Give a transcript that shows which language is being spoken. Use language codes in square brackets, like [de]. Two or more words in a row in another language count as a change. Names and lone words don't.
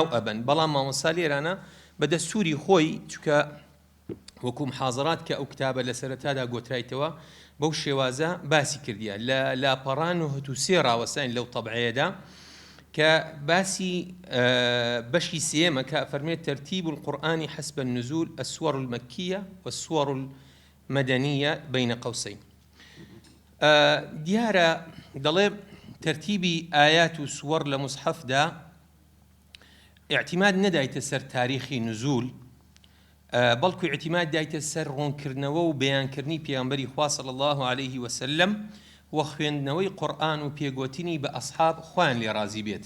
[ckb] ئەبن، بەڵام مامۆستا لێرانە بە دەستوری خۆی چونکە وەکو محاضرات کە ئەو کتابە لە سەرەتادا گۆترایتەوە بەو شێوازە باسی کردیە لە لاپەڕان و هەتووسێ ڕاوەستاین لەو تەبعەیەدا کە باسی بەشی سێمە کە فەرمێت [ar] تەرتیب القورئان حسب النزول السور المكية والسور المدنية بين قوسين. [ckb] دیارە دەڵێ تەرتیبی ئایات و سووەر لە موسحەفدا اعتیماد نەدایتە سەر تاریخی نزول، بەڵکو اعتیماد دایتە سەر ڕوونکردنەوە و بەیانکردنی پێغەمبەری خوا [ar] صلی الله عليه وسلم [ckb] و خوێندنەوەی قورئان و پێگوتنی بە ئەسحاب خوان لێ ڕازی بێتن.